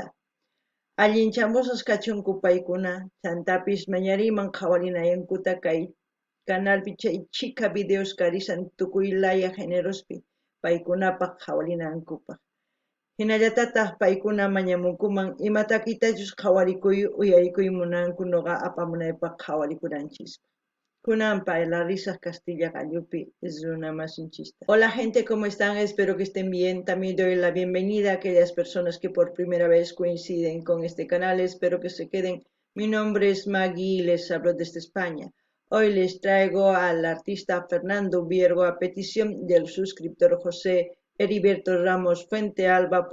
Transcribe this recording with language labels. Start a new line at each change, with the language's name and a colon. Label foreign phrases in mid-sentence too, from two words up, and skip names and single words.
Quechua: Allinchamusas kachunku paykuna chantapis mañariman qhawarinayankuta kay canalpi chay chika videos karisan tukuylaya generospi paykunapaq qhawarinankupaq. Hinallatataq paykuna mañamunkuman imatakitachus qhawarikuy uyarikuy munanku noqa apamunaypaq qhawarikunanchispa. Kunan payla risaq Castilla Gallupi runamasinchista.
Spanish: Hola gente, ¿cómo están? Espero que estén bien. También doy la bienvenida a aquellas personas que por primera vez coinciden con este canal. Espero que se queden. Mi nombre es Maggie y les hablo desde España. Hoy les traigo al artista Fernando Ubiergo a petición del suscriptor José Heriberto Ramos Fuente Alba.